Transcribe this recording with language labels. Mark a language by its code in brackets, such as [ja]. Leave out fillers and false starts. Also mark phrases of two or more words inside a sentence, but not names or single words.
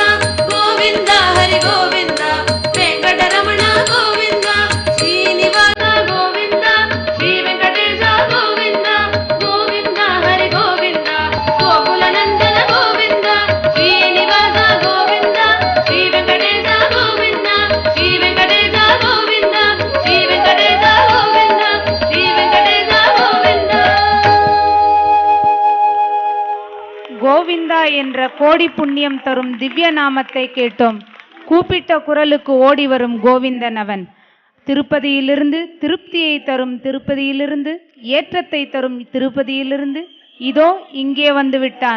[te] గోవింద హరి గోవింద వెంకటరమణ గోవింద శ్రీనివాస గోవింద శ్రీ వెంకటేశ గోవింద గోవింద హరి గోవింద గోకుల నందన గోవింద శ్రీనివాస గోవింద శ్రీ వెంకటేశ గోవింద శ్రీ వెంకటేశ గోవింద శ్రీ వెంకటేశ గోవింద శ్రీ వెంకటేశ గోవింద. [ta] கோவிந்தா என்ற கோடி புண்ணியம் தரும் திவ்ய நாமத்தை கேட்டோம். கூப்பிட்ட குரலுக்கு ஓடி வரும் கோவிந்தன் அவன். திருப்பதியிலிருந்து திருப்தியை தரும் திருப்பதியிலிருந்து ஏற்றத்தை தரும் திருப்பதியிலிருந்து இதோ இங்கே வந்து விட்டான்.